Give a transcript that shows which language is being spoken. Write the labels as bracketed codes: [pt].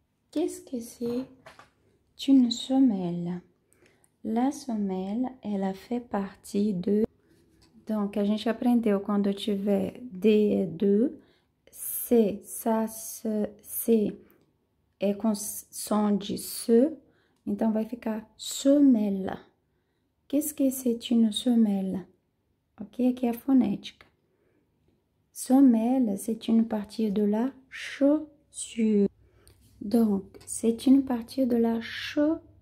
[fr] Qu'est-ce que c'est une semelle? La semelle, ela fait partie de... [pt] Donc, a gente aprendeu quando tiver D é de, C, ça, C é com som de se, então vai ficar semelle. [fr] Qu'est-ce que c'est une semelle? Ok, [pt] aqui é a fonética. [fr] Semelle, c'est une partie de la chaussure. Donc, c'est une partie de la chaussure.